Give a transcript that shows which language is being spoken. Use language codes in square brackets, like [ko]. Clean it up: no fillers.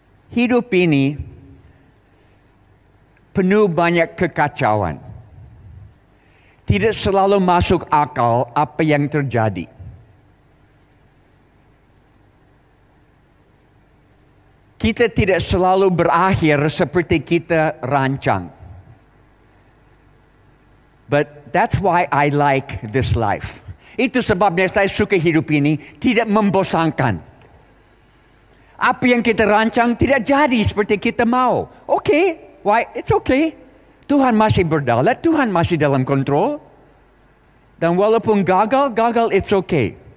[id] Hidup ini penuh banyak kekacauan. Tidak selalu masuk akal apa yang terjadi. Kita tidak selalu berakhir seperti kita rancang. [en] But that's why I like this life. [id] Itu sebabnya saya suka hidup ini tidak membosankan. Apa yang kita rancang tidak jadi seperti kita mau. Oke. [en] Why? It's okay. [id] Tuhan masih berdaulat, Tuhan masih dalam kontrol. Dan walaupun gagal, [en] it's okay.